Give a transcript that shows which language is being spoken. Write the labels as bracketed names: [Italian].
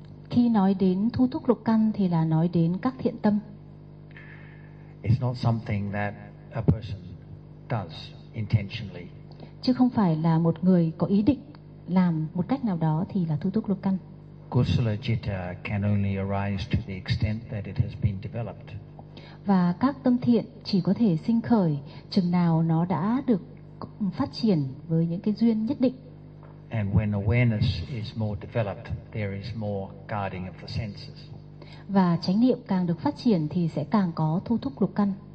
[Vietnamese] Khi nói đến thu thúc lục căn thì là nói đến các thiện tâm. [English] It's not something that a person does intentionally. [Vietnamese] Chứ không phải là một người có ý định làm một cách nào đó thì là thu thúc lục căn. [English] Kusala citta can only arise to the extent that it has been developed. [Vietnamese] Và các tâm thiện chỉ có thể sinh khởi chừng nào nó đã được phát triển với những cái duyên nhất định. [English] And when awareness is more developed, there is more guarding of the senses. [Vietnamese] Và chánh niệm càng được phát triển thì sẽ càng có thu thúc lục căn.